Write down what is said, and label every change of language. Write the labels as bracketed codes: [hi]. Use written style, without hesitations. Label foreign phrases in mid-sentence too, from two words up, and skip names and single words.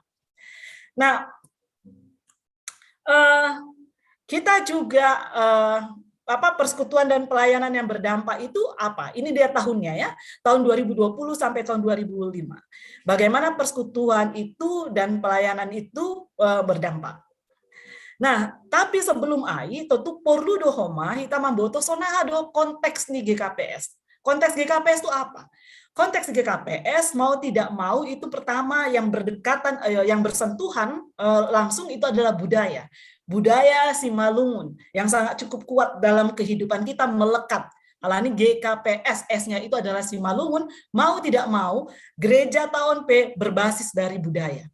[id] Nah, kita juga persekutuan dan pelayanan yang berdampak itu apa? Ini dia tahunnya ya, tahun 2020 sampai tahun 2005. Bagaimana persekutuan itu dan pelayanan itu berdampak. Nah, tapi sebelum AI, tentu perlu dohoma kita membutuh sonahado konteks nih GKPS. Konteks GKPS itu apa? Konteks GKPS mau tidak mau itu pertama yang berdekatan, yang bersentuhan langsung itu adalah budaya. Budaya Simalungun yang sangat cukup kuat dalam kehidupan kita melekat. Kalau ini GKPS S-nya itu adalah Simalungun, mau tidak mau gereja tahun P berbasis dari budaya.